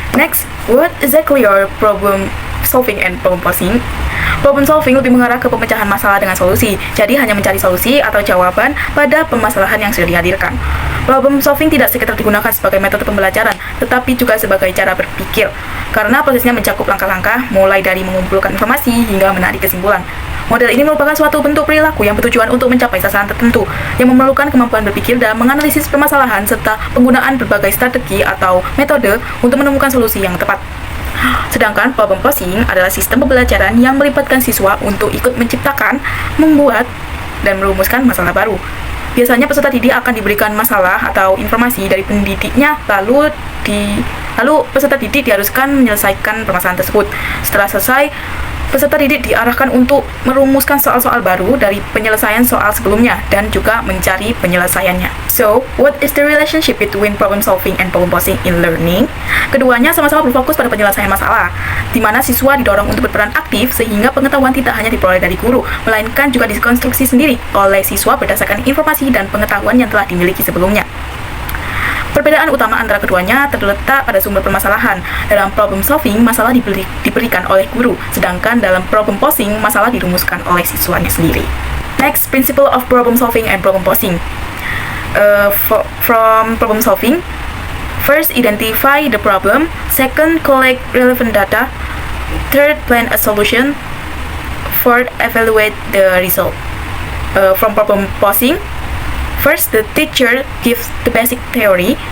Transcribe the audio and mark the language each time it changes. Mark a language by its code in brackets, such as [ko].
[en] Next, what exactly are problem solving and problem posing? [id] Problem solving lebih mengarah ke pemecahan masalah dengan solusi, jadi hanya mencari solusi atau jawaban pada permasalahan yang sudah dihadirkan. Problem solving tidak sekedar digunakan sebagai metode pembelajaran, tetapi juga sebagai cara berpikir, karena prosesnya mencakup langkah-langkah mulai dari mengumpulkan informasi hingga menarik kesimpulan. Model ini merupakan suatu bentuk perilaku yang bertujuan untuk mencapai sasaran tertentu, yang memerlukan kemampuan berpikir dalam menganalisis permasalahan serta penggunaan berbagai strategi atau metode untuk menemukan solusi yang tepat. Sedangkan problem posing adalah sistem pembelajaran yang melibatkan siswa untuk ikut menciptakan, membuat, dan merumuskan masalah baru. Biasanya peserta didik akan diberikan masalah atau informasi dari pendidiknya, lalu peserta didik diharuskan menyelesaikan permasalahan tersebut. Setelah selesai, peserta didik diarahkan untuk merumuskan soal-soal baru dari penyelesaian soal sebelumnya dan juga mencari penyelesaiannya. [en] So, what is the relationship between problem solving and problem posing in learning? [id] Keduanya sama-sama berfokus pada penyelesaian masalah, di mana siswa didorong untuk berperan aktif sehingga pengetahuan tidak hanya diperoleh dari guru, melainkan juga dikonstruksi sendiri oleh siswa berdasarkan informasi dan pengetahuan yang telah dimiliki sebelumnya. Perbedaan utama antara keduanya terletak pada sumber permasalahan. Dalam problem solving, masalah diberikan oleh guru, sedangkan dalam problem posing, masalah dirumuskan oleh siswanya sendiri. [en] Next, principle of problem solving and problem posing. From problem solving, first, identify the problem. Second, collect relevant data. Third, plan a solution. Fourth, evaluate the result. From problem posing, first, the teacher gives the basic theory.